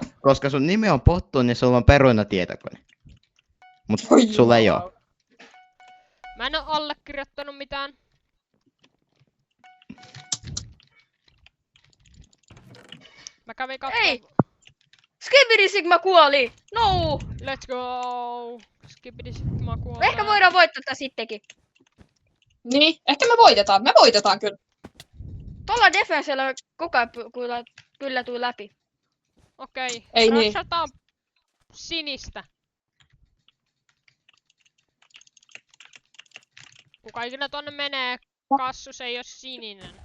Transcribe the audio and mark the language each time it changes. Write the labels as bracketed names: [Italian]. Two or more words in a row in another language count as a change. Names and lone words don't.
[Finnish] Koska sun nimi on Pottu, niin sulla on perunatietokone. Mut Oi sulla ei jumala. oo. Mä en oo allekirjoittanut mitään. Mä kävin kattoo... Ei! Skibidi Sigma kuoli! No! [English] Let's go! Skibidi Sigma kuolee. [Finnish] Ehkä voidaan voittaa tää sittenkin. Niin, ehkä me voitetaan. Me voitetaan kyllä. Tuolla defensellä koko ajan kyllä tuu läpi. Okei. Ei niin. Rushataan sinistä. Kuka ikinä tonne menee, kassus ei oo sininen.